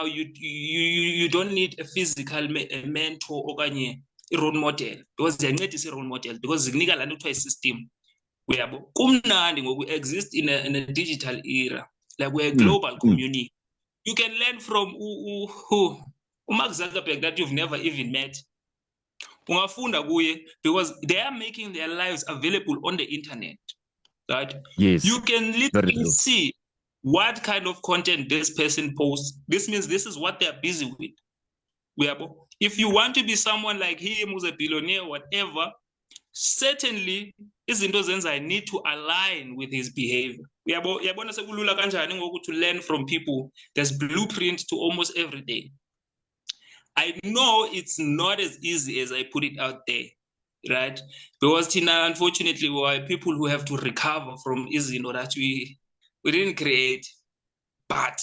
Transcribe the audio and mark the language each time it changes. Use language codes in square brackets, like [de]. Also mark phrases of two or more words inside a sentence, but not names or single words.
[en] You don't need a physical mentor or a role model, because they need a role model, because the system we exist in a digital era, like we're a global community. You can learn from Mark Zuckerberg that you've never even met. [xh] ungafunda kuye, [en] because they are making their lives available on the internet, right? Yes. You can Very literally true. see what kind of content this person posts. This means this is what they're busy with. If you want to be someone like him who's a billionaire, whatever, certainly [xh] izinto zenzayo [en] need to align with his behavior. [xh] Uyabona sekulula kanjani ngoku [en] to learn from people. There's blueprint to almost every day. I know it's not as easy as I put it out there, right? Because Tina, unfortunately, we are people who have to recover from izinto that we didn't create, but